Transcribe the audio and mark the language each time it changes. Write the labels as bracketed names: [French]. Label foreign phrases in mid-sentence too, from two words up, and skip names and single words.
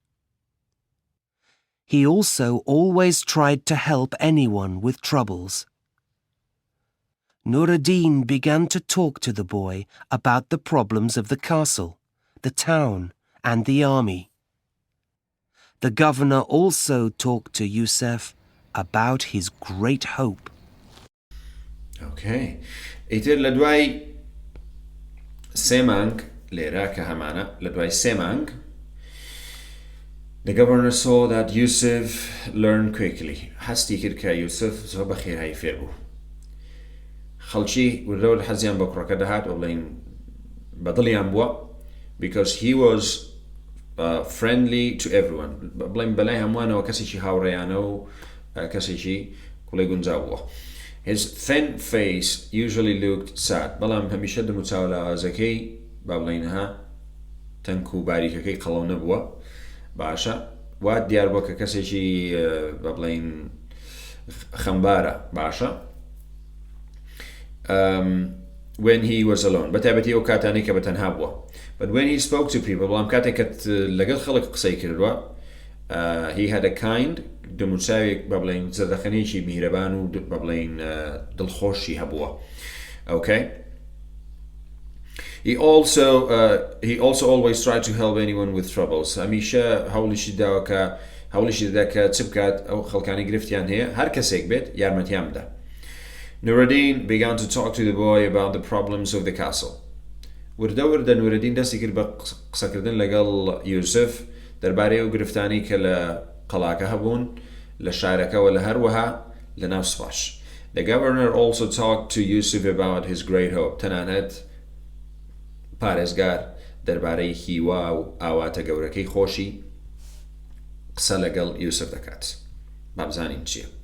[English] He also always tried to help anyone with troubles. Nuruddin began to talk to the boy about the problems of the castle, the town, and the army. The governor also talked to Yusuf about his great hope. [Central Kurdish] Okay. ئیتر لە دوای سێ مانگ لێرە کە هەمانە لە دوای سێ مانگ [English] The governor saw that Yusuf learned quickly. [Central Kurdish] هەستی کرد کە یوسف زۆر بە خێرایی فێر بوو. خەڵکی وردەوە لە حەزیان بە کوڕەکە دەهات و بڵێن بەدڵیان بووە [English] because he was friendly to everyone. [Central Kurdish] بڵێن بەلای هەمووانەوە کەسێکی هاوڕێیانە و کەسێکی کوڵی گونجاو بووە. [English] His thin face usually looked sad. [Central Kurdish] بەڵام هەمیشە دم و چاوەڵاوازەکەی با بڵێنها تەنک و باریکەکەی قەڵەو نەبووە. باشە؟ وا دیار بووە کە کەسێکی با بڵێن خەمبارە. [English] باشە؟ when he was alone. [Central Kurdish] بەتایبەتی ئەو کاتانەی کە بەتەنها بووە. [English] But when he spoke to people, [Central Kurdish] بەڵام کاتێک کە لەگەڵ خەڵک قسەی کردووە [English] he had a kind [Central Kurdish] دموچاوێک بە بڵێن زەردەخەنێکی میهرەبان و بە بڵێن دڵخۆشی هەبووە. [English] Okay? He also always tried to help anyone with troubles. [Central Kurdish] هەمیشە هەوڵیشی دەدا کە چ بکات ئەو خەڵکانی گرفتیان هەیە هەر کەسێک بێت یارمەتیان بدە. [English] Nuruddin began to talk to the boy about the problems of the castle. [Central Kurdish] وردە نورەدین دەستی کرد بە قسەکردن لەگەڵ یوسف دەربارەی ئەو گرفتانی کە لە قەڵاکە هەبوون لە شارەکەوە لە هەروەها لە ناو سوپاش. [English] The governor also talked to Yusuf about his great hope. [Central Kurdish] تەنانەت پارێزگار دەربارەی هیوا و ئاواتە گەورەکەی خۆشی قسە لەگەڵ یوسف دەکات. با بزانین چییە.